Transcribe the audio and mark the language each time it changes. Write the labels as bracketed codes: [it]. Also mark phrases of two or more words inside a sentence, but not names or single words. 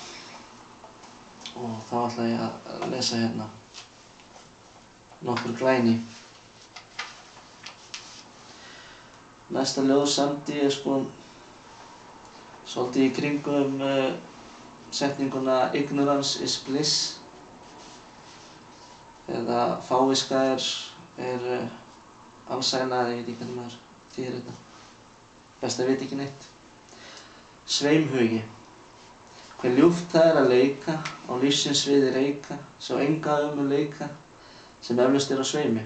[is] Og þá ætla ég að lesa hérna nokkur glæni. Næsta ljóð samdi ég svolítið í kringum setninguna [en] ignorance is bliss, [is] eða fáviska er alsæla, ég veit ekki hvernig maður þýðir þetta. Best að vita ekki neitt. Sveimhugi. Hve ljúft það að leika, á lífsins sviði reika, sjá enga leika, sem eflaust á sveimi.